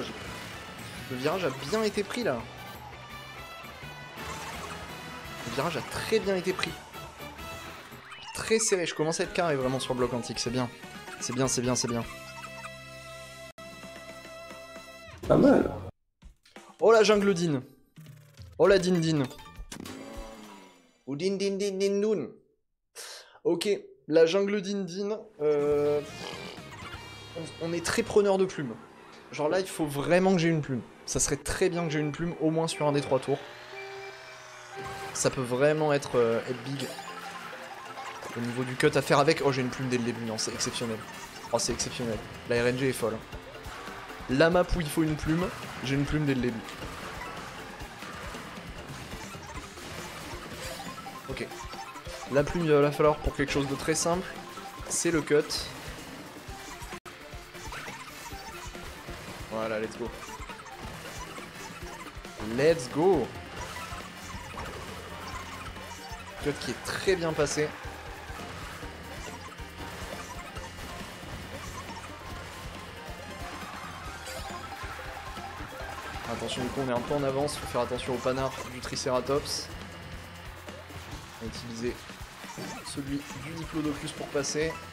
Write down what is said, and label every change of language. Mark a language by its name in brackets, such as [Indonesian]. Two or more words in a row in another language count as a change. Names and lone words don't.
[French] Le virage a bien été pris là. Le virage a très bien été pris. Très serré, je commence à être carré vraiment sur le bloc antique, c'est bien. C'est bien, c'est bien, c'est bien. Pas mal. Oh la jungle din. Oh la din din. Ou din din din din dun. Ok, la jungle din din. On est très preneur de plumes. Genre là, il faut vraiment que j'ai une plume. Ça serait très bien que j'ai une plume, au moins sur un des 3 tours. Ça peut vraiment être big. Au niveau du cut à faire avec. Oh, j'ai une plume dès le début, non, c'est exceptionnel. Oh, c'est exceptionnel. La RNG est folle. La map où il faut une plume, j'ai une plume dès le début. Ok. La plume, il va la falloir pour quelque chose de très simple. C'est le cut. Voilà, [English] let's go. Let's go. [French] Cut qui est très bien passé. Attention, du coup on est un peu en avance, faut faire attention au panard du Triceratops. On va utiliser celui du Diplodocus pour passer.